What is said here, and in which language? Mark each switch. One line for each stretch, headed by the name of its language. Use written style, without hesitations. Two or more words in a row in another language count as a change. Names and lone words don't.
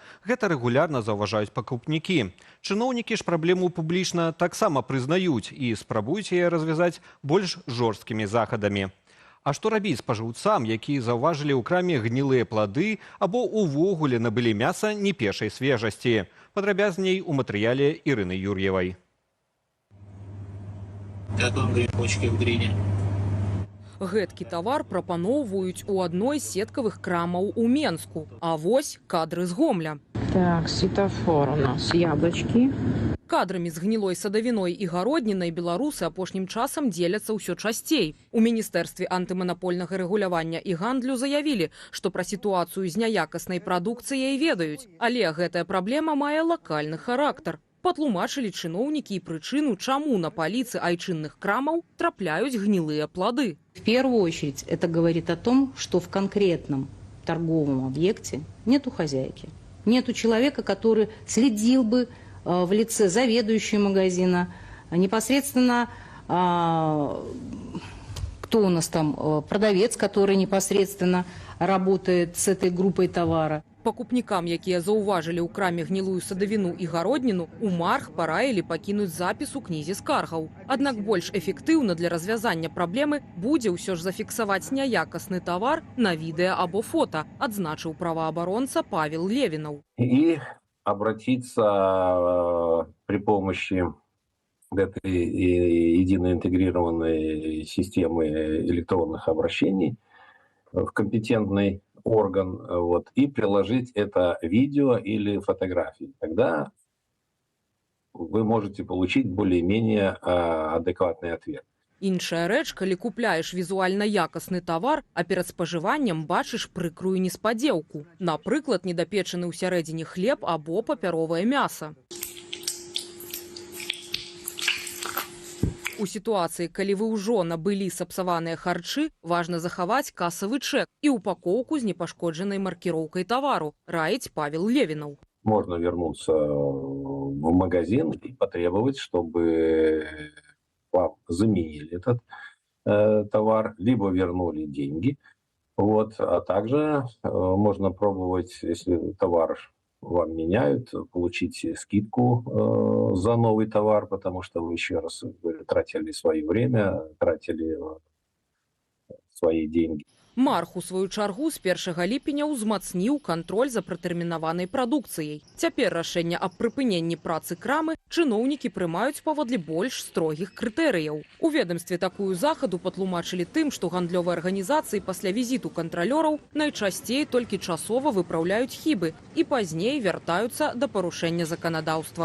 Belarusian: Гэта рэгулярна заўважаюць пакупнікі. Чыноўнікі ж праблему публічна таксама прызнаюць і спрабуюць яе развязаць больш жорсткімі захадамі. А што рабіць спажыўцам, якія заўважылі ў краме гнілыя плады або ўвогуле набылі мяса не першай свежасці? Падрабязней у матэрыяле Ірыны Юр'евай.
Russian: Как вам грибочки в грине?
Belarusian: Гэткі тавар прапаноўваюць у адной з сеткавых крамаў у Менску. А вось кадры з Гомля.
Russian: Так, светофор у нас, яблочки.
Belarusian: Кадрамі з гнілой садавіной і гароднінай беларусы апошнім часам дзеляцца ўсё часцей. У Міністэрстве антыманапольнага рэгулявання і гандлю заявілі, што пра сітуацыю з няякаснай прадукцыяй ведаюць. Але гэтая праблема мае лакальны характар. Патлумачылі чыноўнікі і прычыну, чаму на паліцы айчынных крамаў трапляюць гнілыя плады.
Russian: В первую очередь это говорит о том, что в конкретном торговом объекте нету хозяйки. Нету человека, который следил бы в лице заведующего магазина, непосредственно кто у нас там, продавец, который непосредственно работает с этой группой товара.
Belarusian: Пакупнікам, якія заўважылі ў краме гнілую садавіну і гародніну, у Марх параілі пакінуць запіс у кнізе скаргаў. Аднак больш эфектыўна для развязання праблемы будзе ўсё ж зафіксаваць няякасны тавар на відэа або фота, адзначыў праваабаронца Павел Левинов.
Russian: И обратиться при помощи этой единой интегрированной системы электронных обращений в компетентный орган, вот, и приложить это видео или фотографии. Тогда вы можете получить более-менее адекватный ответ.
Belarusian: Іншая рэч, калі купляеш візуальна якасны тавар, а перад спажываннем бачыш прыкрую неспадзеўку. Напрыклад, недапечаны ўсярэдзіне хлеб або папяровае мяса. У сітуацыі, калі вы ўжо набылі сапсаваныя харчы, важна захаваць касавы чэк і упакоўку з непашкоджанай маркіроўкай тавару, раіць Павел Левинов.
Russian: Можно вернуться в магазин и потребовать, чтобы вам заменили этот товар, либо вернули деньги. Вот. А также можно пробовать, если товар вам меняют, получить скидку за новый товар, потому что вы еще раз тратили свое время, тратили свои деньги.
Belarusian: Марх, у сваю чаргу, з 1 ліпеня ўзмацніў кантроль за пратэрмінаванай прадукцыяй. Цяпер рашэнне аб прыпыненні працы крамы чыноўнікі прымаюць паводле больш строгіх крытэрыяў. У ведамстве такую захаду патлумачылі тым, што гандлёвыя арганізацыі пасля візіту кантралёраў найчасцей толькі часова выпраўляюць хібы і пазней вяртаюцца да парушэння заканадаўства.